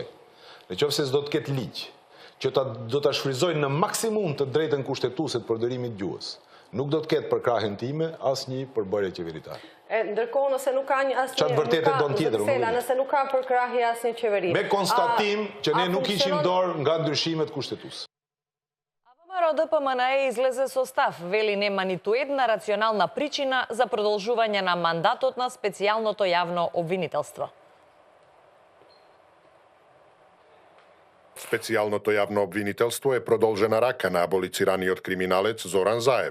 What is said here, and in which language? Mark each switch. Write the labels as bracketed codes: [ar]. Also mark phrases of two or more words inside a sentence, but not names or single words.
[sq] Në qoftë se s'do të ketë ligj, që do ta shfrytëzojnë në maksimum të drejtën kushtetuese të përdorimit të gjuhës, nuk do të ketë për krahën time asnjë përbërje qeveritare. Ndërkohë nëse nuk ka asnjë çfarë vërtetë don tjetër, nëse nuk ka përkrahje asnjë qeveri. Me konstatim që ne nuk ishim dorë nga ndryshimet kushtetuese. [mk] ВМРО ДПМНЕ излезе со став, вели нема ниту една рационална причина за продолжување на мандатот на специјалното јавно обвинителство. Специјалното јавно обвинителство е продолжена рака на аболицираниот криминалец Зоран Заев.